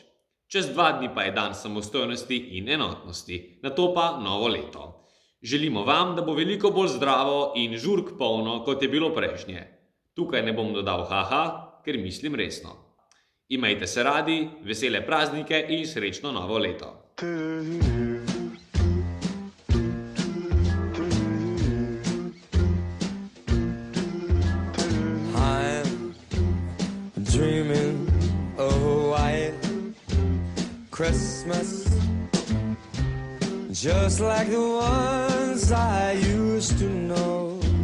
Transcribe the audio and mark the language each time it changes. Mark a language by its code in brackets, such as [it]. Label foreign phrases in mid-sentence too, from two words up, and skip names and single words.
[sl] Čez 2 dni pa je dan samostojnosti in enotnosti, nato pa novo leto. Želimo vam, da bo veliko bolj zdravo in žurk polno, kot je bilo prejšnje. Tukaj ne bom dodal haha, ker mislim resno. Imejte se radi, vesele praznike in srečno novo leto. [en] Dreaming of a white Christmas, just like the ones I used to know,